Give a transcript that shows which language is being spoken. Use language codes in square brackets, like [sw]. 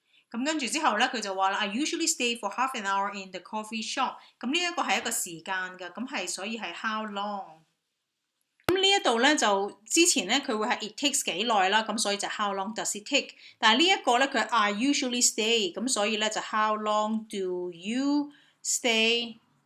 [yue] 咁跟住之後咧，佢就話啦 [en] ，I usually stay for half an hour in the coffee shop。 [yue] 咁呢一個係一個時間㗎，咁係所以係 how long。咁呢一度咧就之前咧佢會係 it takes 幾耐啦，咁所以就 [en] how long does it take。 [yue] 但係呢一個咧佢 I usually stay，咁所以咧就 [en] how long do you stay？